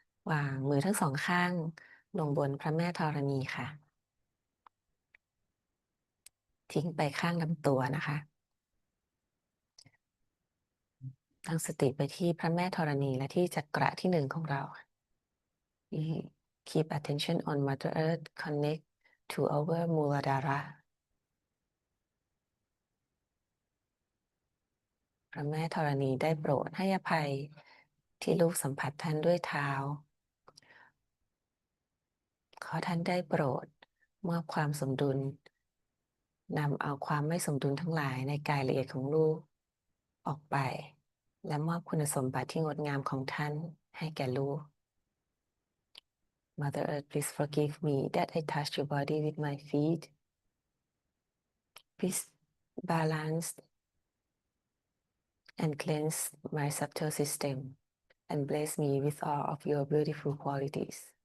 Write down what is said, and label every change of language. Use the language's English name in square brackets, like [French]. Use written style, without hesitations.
[Thai] วางมือทั้งสองข้างลงบนพระแม่ธรณีค่ะ ทิ้งไปข้างลำตัวนะคะ ตั้งสติไปที่พระแม่ธรณีและที่จักระที่1ของเรา [English] Keep attention on Mother Earth. Connect to our Muladhara. [Thai] พระแม่ธรณีได้โปรดให้อภัยที่ลูกสัมผัสท่านด้วยเท้า ขอท่านได้โปรดมอบความสมดุลนำเอาความไม่สมดุลทั้งหลายในกายละเอียดของลูกออกไปและมอบคุณสมบัติที่งดงามของท่านให้แก่ลูก [English] Mother Earth, please forgive me that I touched your body with my feet. Please balance and cleanse my subtle system and bless me with all of your beautiful qualities.